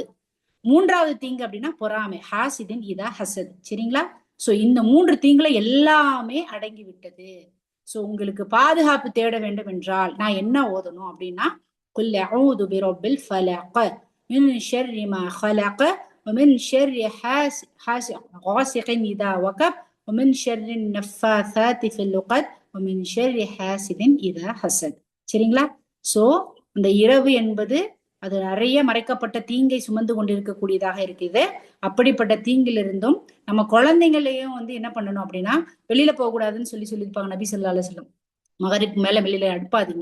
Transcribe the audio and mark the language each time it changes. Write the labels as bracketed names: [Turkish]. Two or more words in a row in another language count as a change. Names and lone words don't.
[Tamil] மூன்றாவது தீங்கு அப்படின்னா பொறாமை, [Arabic] حاسد إذا حسد. [Tamil] சரிங்களா? சோ இந்த 3 தீங்குல எல்லாமே அடங்கி விட்டது. சோ உங்களுக்கு பாதுகாப்பு தேட வேண்டும் என்றால் நான் என்ன ஓதணும் அப்படின்னா [Arabic] قل أعوذ برب الفلق من شر ما خلق ومن شر غاسق إذا وقب ومن شر النفاثات في العقد ومن شر حاسد إذا حسد. [Tamil] சரிங்களா? சோ இந்த இரவு என்பது அது நிறைய மறைக்கப்பட்ட தீங்கை சுமந்து கொண்டிருக்கக்கூடியதாக இருக்குது. அப்படிப்பட்ட தீங்கிலிருந்தும் நம்ம குழந்தைங்களையும் வந்து என்ன பண்ணணும் அப்படின்னா வெளியில போக கூடாதுன்னு சொல்லியிருப்பாங்க நபி [Arabic] صلى الله عليه وسلم. [Tamil] மகரிப் மேல வெளியில அனுப்பாதீங்க.